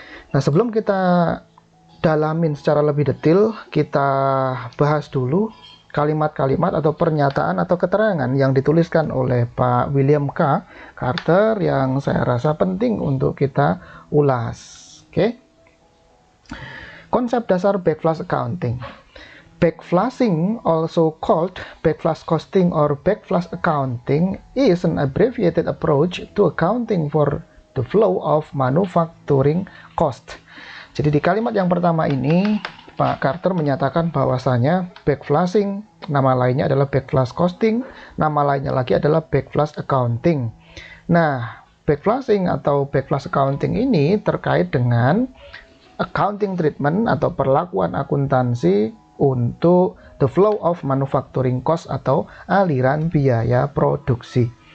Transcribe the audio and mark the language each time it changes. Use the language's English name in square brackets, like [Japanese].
[Indonesian] Nah, sebelum kita dalamin secara lebih detail, kita bahas dulu kalimat-kalimat atau pernyataan atau keterangan yang dituliskan oleh Pak William K. Carter yang saya rasa penting untuk kita ulas. Oke. Konsep dasar backflash accounting. [English] Backflashing, also called backflash costing or backflash accounting, is an abbreviated approach to accounting for the flow of manufacturing cost. [Indonesian] Jadi di kalimat yang pertama ini, Pak Carter menyatakan bahwasanya backflashing, nama lainnya adalah backflash costing, nama lainnya lagi adalah backflash accounting. Nah, backflashing atau backflash accounting ini terkait dengan accounting treatment atau perlakuan akuntansi untuk [English] the flow of manufacturing cost [Indonesian] atau aliran biaya produksi.